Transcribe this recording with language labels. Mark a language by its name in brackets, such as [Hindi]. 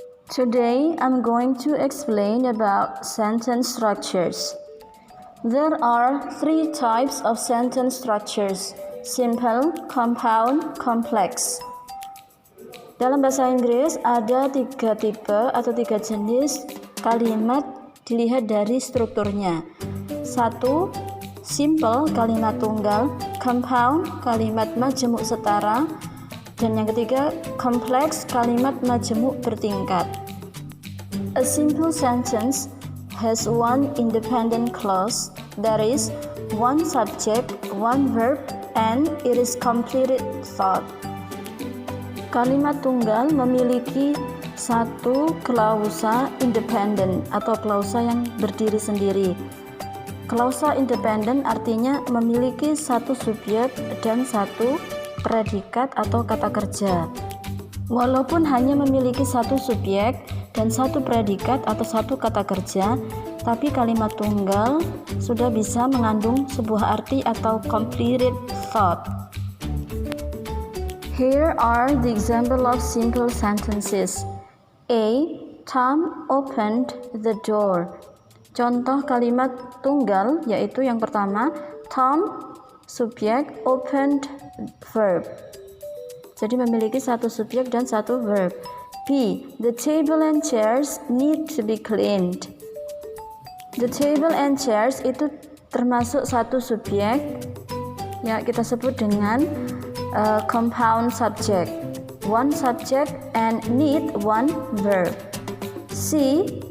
[English] Today, I'm going to explain about sentence structures. There are three types of sentence structures: simple, compound, complex. [Indonesian] Dalam bahasa Inggris ada tiga tipe atau tiga jenis kalimat dilihat dari strukturnya. 1. Simple, kalimat tunggal. Compound, kalimat majemuk setara. Dan yang ketiga, complex, kalimat majemuk bertingkat. [English] A simple sentence has one independent clause, that is, one subject, one verb, and it is completed thought. [Indonesian] Kalimat tunggal memiliki satu klausa independen atau klausa yang berdiri sendiri. Klausa independen artinya memiliki satu subjek dan satu predikat atau kata kerja. Walaupun hanya memiliki satu subjek dan satu predikat atau satu kata kerja, tapi kalimat tunggal sudah bisa mengandung sebuah arti atau completed thought. [English] Here are the example of simple sentences. A. Tom opened the door. [Indonesian] Contoh kalimat tunggal yaitu yang pertama, Tom subjek, opened verb. Jadi memiliki satu subjek dan satu verb. B. [English] The table and chairs need to be cleaned. The table and chairs [Indonesian] itu termasuk satu subjek, ya kita sebut dengan compound subject. [English] One subject and need one verb. C.